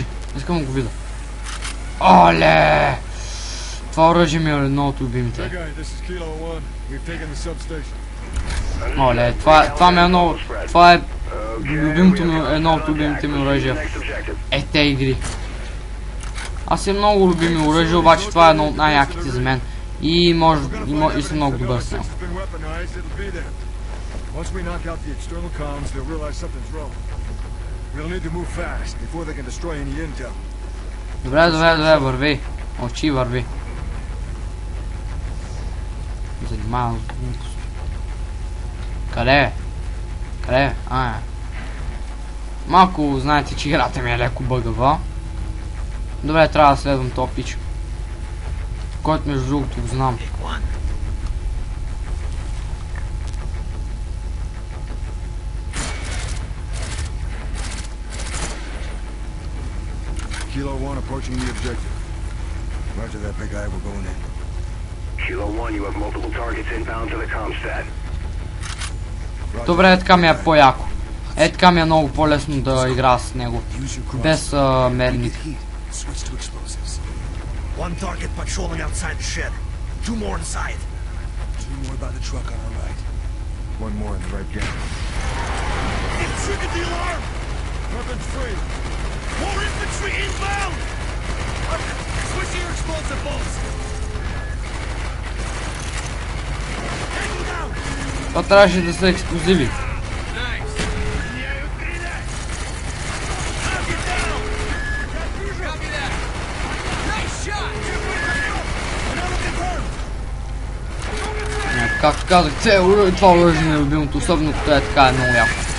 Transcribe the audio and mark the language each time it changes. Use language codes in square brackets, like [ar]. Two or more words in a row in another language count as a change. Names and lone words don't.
[bg] Искам да го видя. Оле! Това оръжие ми е едно от любимите. [en] Big Eye, this is Kilo 1. We've taken the substation. [bg] Оле, това ми е много... Това е Любимото ми, едно от любимите ми оръжия е те игри. Аз имам много любими оръжия, обаче това е едно от най-яките за мен. И съм много добър с него. [en] Once we knock out the external comms, they'll realize something's wrong. We'll need to move fast before they can destroy any intel. [bg] Добре, върви. Очи, върви. Занимавам. Къде е? Къде е? Малко знаете, че играта ми е леко бъгава. Добре, трябва да следвам тоя пич. Който между другото го знам. [en] Kilo 1 approaching the objective. Roger that, big eye. We're going in. Kilo 1, you have multiple targets inbound to the comstat. [bg] Добре, така ми е по-яко. Така ми е много по-лесно да игра с него. Без мерник. [en] Switch to explosives. One target patrolling outside the shed. Two more inside. Two more by the truck on our right. One more in the right gap. It triggered the alarm! Weapons free. More infantry inbound! Switch to your explosive bolts! Tango down! [bg] Това трябваше да са експлозиви. Както казах, това оръжие е любимото, особено като е така, е много яко.